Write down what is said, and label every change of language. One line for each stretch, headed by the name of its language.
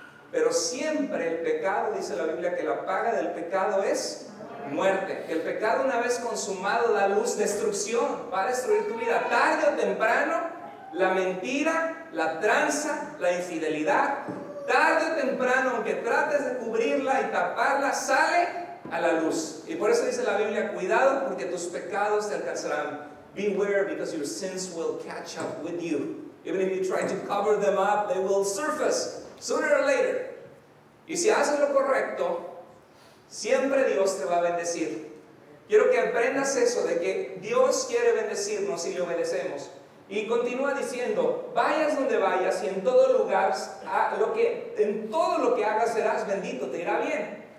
Spanish: pero siempre el pecado, dice la Biblia, que la paga del pecado es muerte, que el pecado una vez consumado da luz, destrucción, va a destruir tu vida, tarde o temprano, la mentira, la tranza, la infidelidad, tarde o temprano, aunque trates de cubrirla y taparla, sale a la luz. Y por eso dice la Biblia, cuidado porque tus pecados te alcanzarán.
English: Beware because your sins will catch up with you. Even if you try to cover them up, they will surface sooner or later.
Spanish: Y si haces lo correcto, siempre Dios te va a bendecir. Quiero que aprendas eso, de que Dios quiere bendecirnos si le obedecemos. Y continúa diciendo, vayas donde vayas y en todo lugar, en todo lo que hagas serás bendito, te irá bien.